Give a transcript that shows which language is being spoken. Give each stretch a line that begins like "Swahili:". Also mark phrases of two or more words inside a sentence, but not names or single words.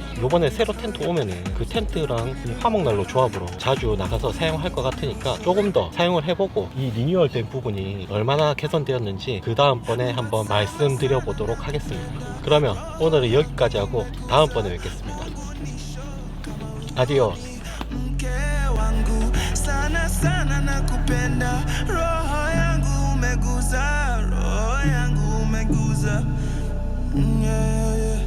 Korean: 요번에 새로 텐트 오면은 그 텐트랑 이 화목난로 조합으로 자주 나가서 사용할 것 같으니까 조금 더 사용을 해보고 이 리뉴얼된 부분이 얼마나 개선되었는지 그 다음번에 한번 말씀드려 보도록 하겠습니다. 그러면 오늘은 여기까지 하고 다음번에 뵙겠습니다. 아디오스.
Swahili: mke wangu sana sana nakupenda, roho yangu umeguza, roho yangu umeguza, yeah.